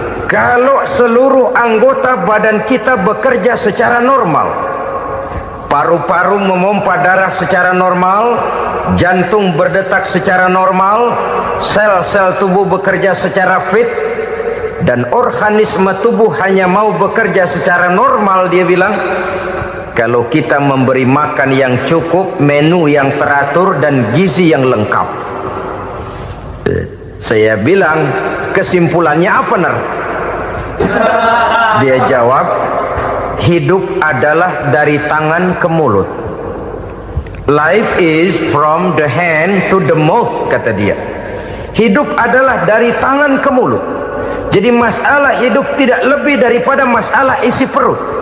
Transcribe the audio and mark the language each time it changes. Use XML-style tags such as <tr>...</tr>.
<id>Kalau seluruh anggota badan kita bekerja secara normal, paru-paru memompa darah secara normal, jantung berdetak secara normal, sel-sel tubuh bekerja secara fit, dan organisme tubuh hanya mau bekerja secara normal, dia bilang, kalau kita memberi makan yang cukup, menu yang teratur, dan gizi yang lengkap. Saya bilang, kesimpulannya apa, Ner? Dia jawab, hidup adalah dari tangan ke mulut.</id> <en>Life is from the hand to the mouth,</en> <id>kata dia. Hidup adalah dari tangan ke mulut. Jadi masalah hidup tidak lebih daripada masalah isi perut.</id>